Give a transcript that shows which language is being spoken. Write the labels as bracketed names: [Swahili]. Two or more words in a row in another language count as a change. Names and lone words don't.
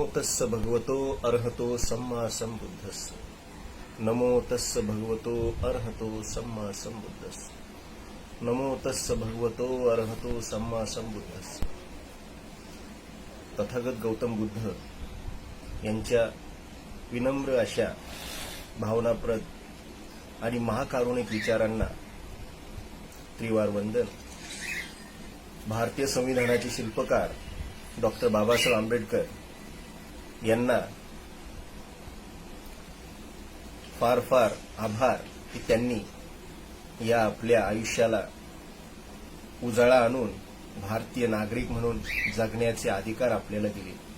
[Pali] तस्स भगवतो अर्हतो सम्मा संबुद्धस्स. नमो तस्स भगवतो अर्हतो सम्मा संबुद्धस्स. नमो तस्स भगवतो अर्हतो सम्मा संबुद्धस्स. [Marathi] तथागत गौतम बुद्ध यांच्या विनम्र अशा भावनाप्रद आणि महाकारुणिक विचारांना त्रिवार वंदन. भारतीय संविधानाचे शिल्पकार डॉक्टर बाबासाहेब आंबेडकर यांना फार फार आभार की त्यांनी या आपल्या आयुष्याला उजाळा आणून भारतीय नागरिक म्हणून जगण्याचे अधिकार आपल्याला दिले.